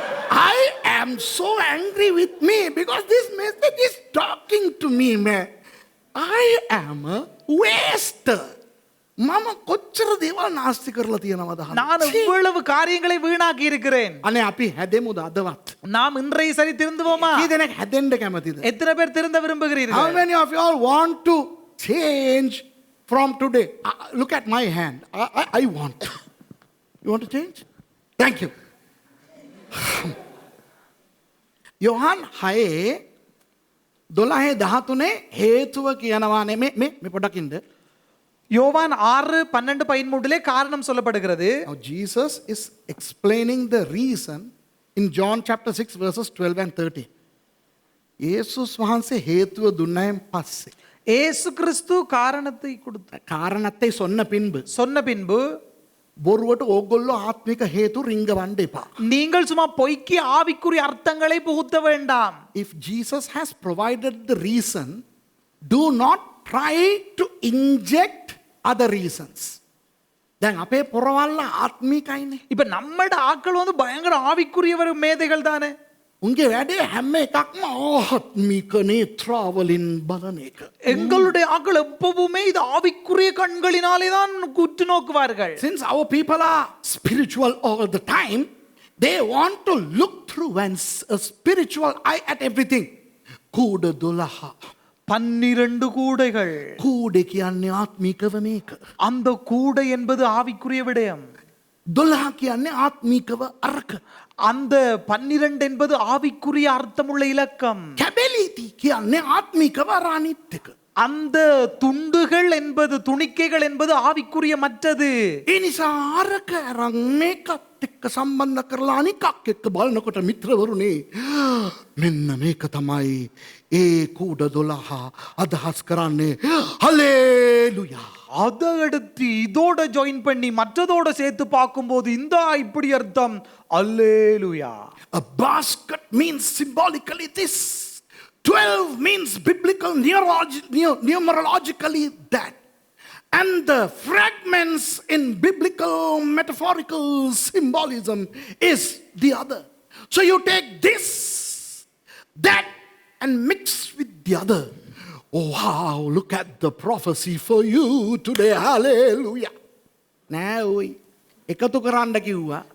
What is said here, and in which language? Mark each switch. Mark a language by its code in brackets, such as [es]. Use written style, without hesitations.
[en] I am so angry with me because this message is talking to me, man. I am a waster. [si] මම කොච්චර දේවල් නාස්ති කරලා තියෙනවද අහන්න. [ta] நான் இவ்வளவு காரியங்களை வீணாக்கி இருக்கிறேன். [si] අනේ අපි හැදෙමුද අදවත්? [ta] நாம் இன்றைய சரி திருந்துவோமா? [si] කී දෙනෙක් හැදෙන්න කැමතිද? [ta] எத்தனை பேர் திருந்த [en] How [ta] விரும்புகிறீர்கள்? [en] many of you all want to change from today? Look at my hand. I want to. You want to change? Thank you. [si] Yohan 6:12-13 හේතුව කියනවානේ මේ පොඩක් ඉන්න. [ta] யோவான் 6:12-13 காரணம் சொல்லப்படுகிறது. [en] Now Jesus is explaining the reason in John chapter 6 verses 12 and 13. [si] යේසුස් වහන්සේ හේතුව දුන්නයින් පස්සේ [ta] இயேசு கிறிஸ்து காரணத்தை கொடுத்தார். කාරණத்தை சொன்ன பின்பு சொன்ன பின்பு [si] බොරුවට ඕගොල්ලෝ ආත්මික හේතු රිංගවන්න එපා. [ta] நீங்கள் சும்மா பொய்க்கு ஆவிக்குரிய அர்த்தங்களை புகுத்த வேண்டாம். [en] If Jesus has provided the reason, do not try to inject other reasons. [si] දැන් අපේ පොරවල්ල ආත්මිකයිනේ. [ta] இப்ப நம்மட ஆட்கள் வந்து பயங்கர ஆவிக்குரியவர் மேதைகள் தானே. [si] උන්ගේ වැඩේ හැම එකක්ම ආත්මික නේත්‍රාවලින් බලන එක. [ta] எங்களுடைய ஆட்கள் எப்பவுமே இது ஆவிக்குரிய கண்களினாலே தான் உற்று நோக்குவார்கள். [en] Since our people are spiritual all the time, they want to look through a spiritual eye at everything. [si] කූඩ 12. [ta] 12 கூடைகள். [si] කූඩේ කියන්නේ ආත්මිකව මේක. [ta] அந்த கூடை என்பது ஆவிக்குரிய விடயம். [si] 12 කියන්නේ ආත්මිකව අරක. [ta] அந்த 12 என்பது ஆவிக்குரிய அர்த்தமுள்ள இலக்கம். [si] කැබෙලිටි කියන්නේ ආත්මිකව අරානිත් එක. [ta] அந்த துண்டுகள் என்பது துணிக்கைகள் என்பது ஆவிக்குரிய மற்றது. [si] ඒ නිසා අරක අරන් මේකත් එක්ක සම්බන්ධ කරලා අනිකක් එක්ක බලනකොට මිත්‍රවරුනි මෙන්න මේක තමයි ඒ කූඩ 12 අදහස් කරන්නේ. හලෙලුයා. [ta] அதை எடுத்து இதோட ஜாயின் பண்ணி மற்றதோட சேர்த்து பார்க்கும்போது இந்த இப்படி அர்த்தம். அல்லேலூயா. [en] A basket means symbolically this. 12 means biblical numerologically that. And the fragments in biblical metaphorical symbolism is the other. So you take this, that, and mix with the other. Oh wow, look at the prophecy for you today. Hallelujah. [si] Now, එකතු කරන්න කිව්වා.